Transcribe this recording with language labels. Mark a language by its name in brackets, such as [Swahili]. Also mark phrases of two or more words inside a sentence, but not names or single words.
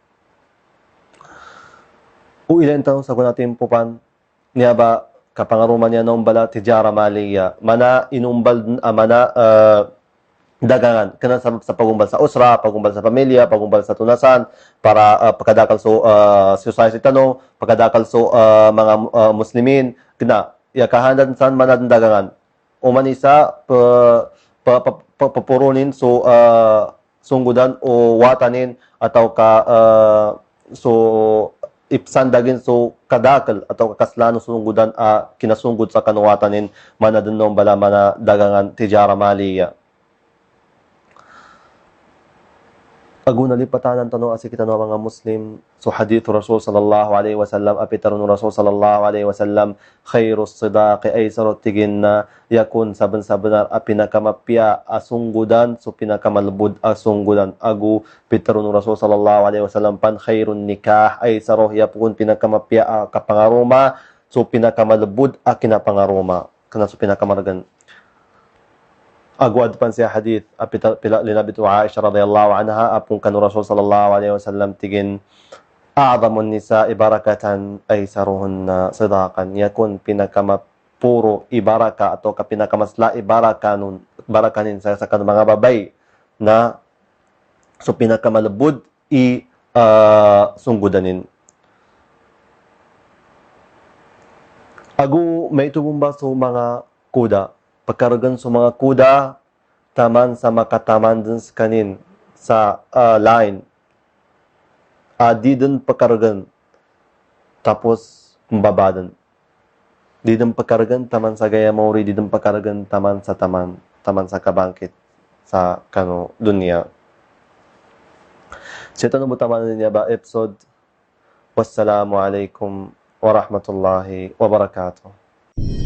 [Maguindanaon] ilan taon sa kunatim pupan niya ba kapangaruman yan ng bala [Arabic] tijara maliya [Maguindanaon] mana inumbal mana dagangan kana sa pagumbal sa usra, pagumbal sa pamilya, pagumbal sa tunasan para pagkadakal so society tano, pagkadakal so mga muslimin kina ya kahandan san manad dagangan. O manisa papurunin so sunggudan o watanin atau ka so ipsandagin so kadakal atau kaslano sunggudan kinasunggod sa kanuwatanin manadun nom bala mana dagangan [Arabic] tijara maliya. [Maguindanaon] Aguna lipatan ang tanong asi kita mga Muslim so hadith Rasul [Arabic] sallallahu alaihi wasallam [Maguindanaon] apitarun Rasul [Arabic] sallallahu alaihi wasallam khairus sidaqi [Maguindanaon] ay sarot tigin na yakun saban sabenar pinakamapya asunggudan so pinakamalbud asunggudan agu pitarun Rasul [Arabic] sallallahu alaihi [Maguindanaon] wasallam pan [Arabic] khairun nikah [Maguindanaon] ay saroh yapun pinakamapya kapangaruma so pinakamalbud kinapangaruma kana so pinakamargan agwad pan siya hadith pila linabitu Aisha [Arabic] radhiyallahu anha [Maguindanaon] apung kanu Rasul [Arabic] sallallahu alaihi wasallam [Maguindanaon] tigin [Arabic] a'zamun nisa'i barakatan aysaruhunna sidaqan [Maguindanaon] yakun pinakamapuro ibaraka atau pinakamasla barakanin sa kanu mga babay na so pinakamalabud sunggudanin agu may tubumba so mga kuda pagkaragan sa mga kuda taman sa makataman din sa kanin sa line di din pagkaragan tapos mbabadan di din pagkaragan taman sa gaya mauri di din pagkaragan taman sa kabangkit sa kano dunya so ito nabutaman niya ba episode [Arabic] wassalamu alaikum warahmatullahi wabarakatuh.